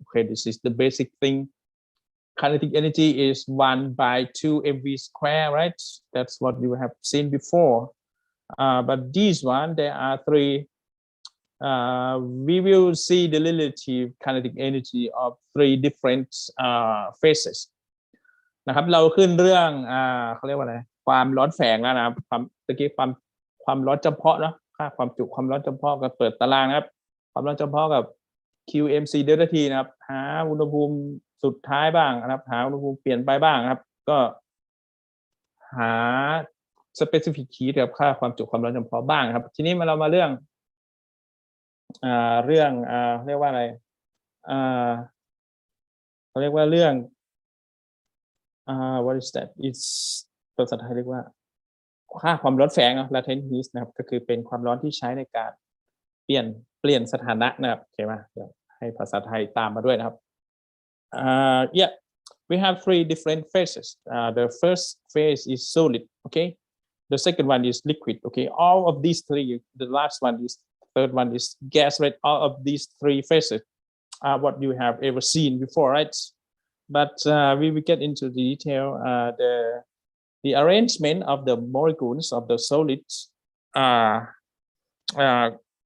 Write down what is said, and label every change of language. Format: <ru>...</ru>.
<en>Okay, this is the basic thing. Kinetic energy is 1/2 mv square, right? That's what you have seen before. But this one, there are 3. We will see the relative kinetic energy of 3 different phases.</en> <th>นะครับเราขึ้นเรื่องเขาเรียกว่าอะไรความร้อนแฝงแล้วนะครับตะกี้ความร้อนจำเพาะเนาะค่าความจุความร้อนจำเพาะก็เปิดตารางนะครับความร้อนจำเพาะกับ QMC delta T นะครับหาอุณหภูมิสุดท้ายบ้างนะครับหาอุณหภูมิเปลี่ยนไปบ้างครับก็ หา specific heat กับค่าความจุความร้อนจำเพาะบ้างครับทีนี้เรามาเรื่องเรียกว่าอะไรเขาเรียกว่าเรื่อง</th> <en>what is that? It's</en> <th>ภาษาไทยเรียกว่าค่าความร้อนแฝงเนาะ latent heat นะครับก็คือเป็นความร้อนที่ใช้ในการเปลี่ยนสถานะนะครับโอเคไหมเดี๋ยวให้ภาษาไทยตามมาด้วยนะครับyeah</th> <en>we have three different phases. The first phase is solid, okay. The second one is liquid, okay. All of these three, the last one is, third one is gas, right? All of these three phases are what you have ever seen before, right? But we will get into the detail. The arrangement of the molecules of the solids here, right?</en>